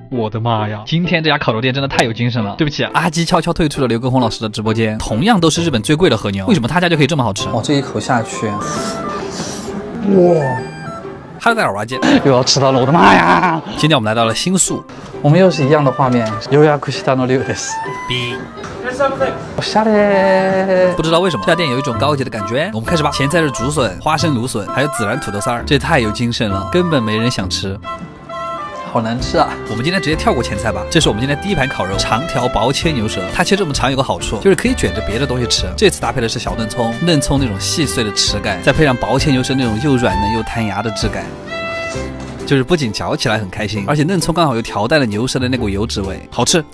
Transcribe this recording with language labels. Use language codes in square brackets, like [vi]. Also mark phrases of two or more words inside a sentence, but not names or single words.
[zh] 我的妈呀，今天这家烤肉店真的太有精神了。对不起，阿基悄悄退出了刘畊宏老师的直播间。同样都是日本最贵的和牛，为什么他家就可以这么好吃？哇，这一口下去，哇！哈喽，大家好，我是阿基，又要吃到了，我的妈呀！今天我们来到了新宿，我们又是一样的画面。 [ja] 予約したの龍です。おしゃれ。 [zh] 不知道为什么这家店有一种高级的感觉。我们开始吧。前菜是竹笋、花生芦笋，还有孜然土豆丝儿，这也太有精神了，根本没人想吃。好难吃啊！我们今天直接跳过前菜吧。这是我们今天第一盘烤肉，长条薄切牛舌。它切这么长有个好处，就是可以卷着别的东西吃。这次搭配的是小嫩葱，嫩葱那种细碎的齿感，再配上薄切牛舌那种又软嫩又弹牙的质感，就是不仅嚼起来很开心，而且嫩葱刚好又调淡了牛舌的那股油脂味，好吃。